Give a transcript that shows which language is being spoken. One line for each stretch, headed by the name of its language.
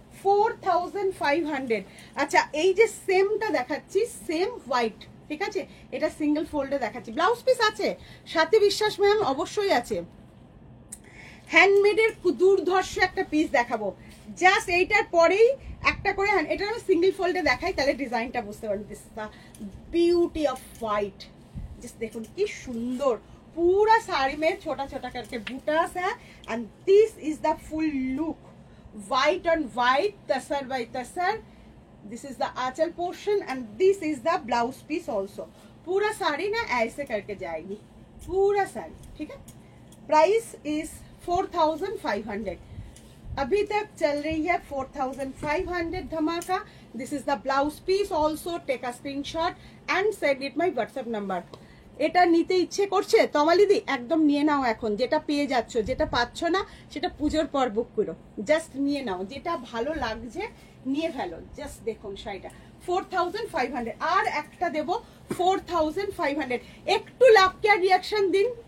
Bangla: 4500। আচ্ছা, এই যে সেমটা দেখাচ্ছি, সেম হোয়াইট, ঠিক আছে? এটা সিঙ্গেল ফোল্ডে দেখাচ্ছি। ব্লাউজ পিস আছে সাথে, বিশ্বাস ম্যাম অবশ্যই আছে। হ্যান্ডমেডের দুর্ধর্ষ একটা পিস দেখাবো, জাস্ট এইটার পরেই একটা করে। এটা আমি সিঙ্গেল ফোল্ডে দেখাই, তাহলে ডিজাইনটা বুঝতে পারবেন।
English: This is the beauty of white.
Bangla: Just দেখুন কি সুন্দর,
Hindi: पूरा साड़ी में छोटा छोटा करके बूटास है,
English: And this is the full look, white on white, tasar by tasar. This is the aanchal portion and this is the blouse piece also.
Hindi: पूरा साड़ी ना ऐसे करके जाएगी, पूरा साड़ी, ठीक है? Price is 4500। अभी तक चल रही है 4500 धमाका।
English: This is the blouse piece also. Take a screenshot and send it my WhatsApp number.
Bangla: এটা নিতে ইচ্ছে করছে তমালিদি, একদম নিয়ে নাও। এখন যেটা পেয়ে যাচ্ছ, যেটা পাচ্ছ না সেটা পুজোর পর বুক করো। জাস্ট নিয়ে নাও, যেটা ভালো লাগছে নিয়ে ফেলো। জাস্ট দেখুন শাড়িটা 4500। আর একটা দেবো 4500। একটু লাভ কেয়ার রিয়াকশন দিন।